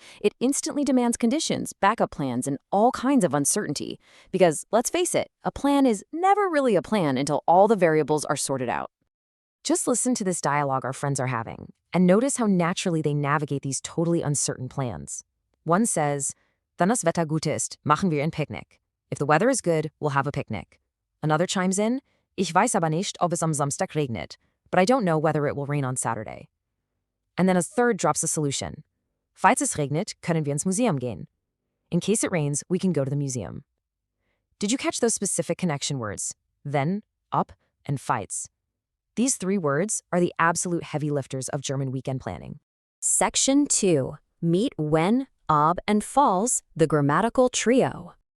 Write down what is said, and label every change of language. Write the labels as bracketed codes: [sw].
[en] It instantly demands conditions, backup plans, and all kinds of uncertainty. Because, let's face it, a plan is never really a plan until all the variables are sorted out. Just listen to this dialogue our friends are having, and notice how naturally they navigate these totally uncertain plans. One says, [de] Wenn das Wetter gut ist, machen wir ein Picknick. [en] If the weather is good, we'll have a picnic. Another chimes in, [de] Ich weiß aber nicht, ob es am Samstag regnet, [en] but I don't know whether it will rain on Saturday. And then a third drops a solution. [de] Falls es regnet, können wir ins Museum gehen. [en] In case it rains, we can go to the museum. Did you catch those specific connection words? Wenn, ob, and falls. These three words are the absolute heavy lifters of German weekend planning. Section 2. Meet when, ob, and falls, the grammatical trio.